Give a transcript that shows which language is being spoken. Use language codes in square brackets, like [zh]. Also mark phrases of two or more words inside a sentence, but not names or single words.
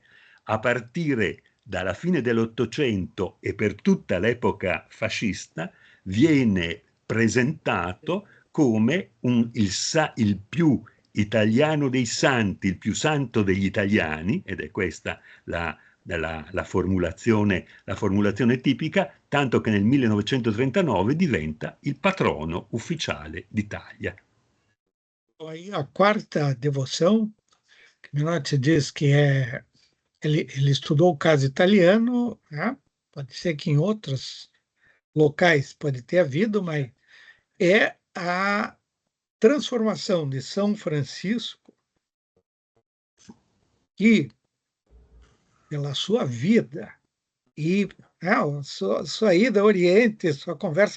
[it] a partire dalla fine dell'Ottocento e per tutta l'epoca fascista, viene presentato come il più italiano dei santi, il più santo degli italiani, ed è questa la formulazione tipica, tanto che nel 1939 diventa il patrono ufficiale d'Italia. [pt] Aí a quarta devoção, que Menotti diz que ele estudou o caso italiano, né? Pode ser que em outros locais pode ter havido, mas é a transformação de São Francisco, que, pela sua vida e sua ida ao Oriente, sua conversa